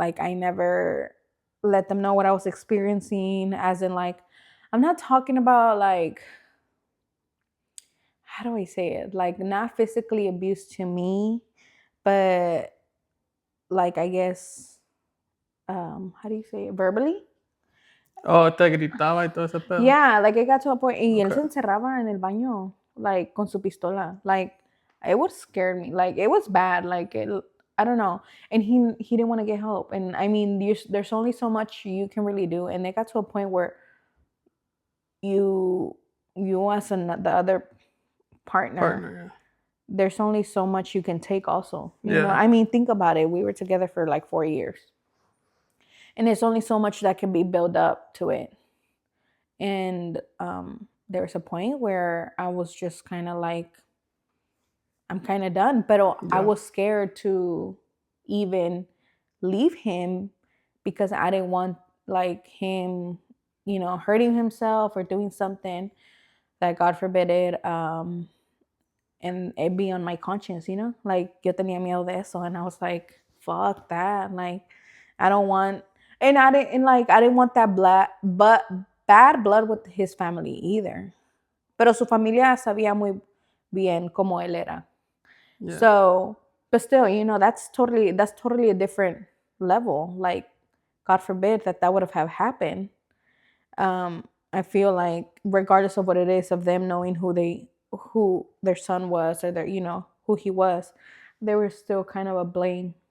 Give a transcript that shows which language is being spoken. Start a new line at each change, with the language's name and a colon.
English: Like I never let them know what I was experiencing, as in like, I'm not talking about like, how do I say it? Like not physically abuse to me, but like I guess how do you say it? Verbally?
Spanish: Oh, te gritaba y todo ese pedo.
English: Yeah, like it got to a point,
Spanish: y él
English: Okay.
Spanish: se encerraba en el baño, like con su pistola.
English: Like it would scare me. Like it was bad. Like I don't know. And he didn't want to get help. And I mean, there's only so much you can really do. And it got to a point where you as the other partner, Yeah. there's only so much you can take. Also, Yeah. I mean, think about it. We were together for like 4 years, and there's only so much that can be built up to it. And there was a point where I was just kind of like, I'm kind of done. But I was scared to even leave him because I didn't want like him, hurting himself or doing something that God forbid it, and it be on my conscience, Like
Spanish: yo tenía miedo de eso,
English: and I was like, fuck that. Like I don't want, and I didn't want that bad blood with his family either.
Spanish: pero su familia sabía muy bien cómo él era.
English: Yeah. So, but still, that's totally a different level. Like, God forbid that would have happened. I feel like regardless of what it is, of them knowing who their son was, or who he was, there was still kind of a blame.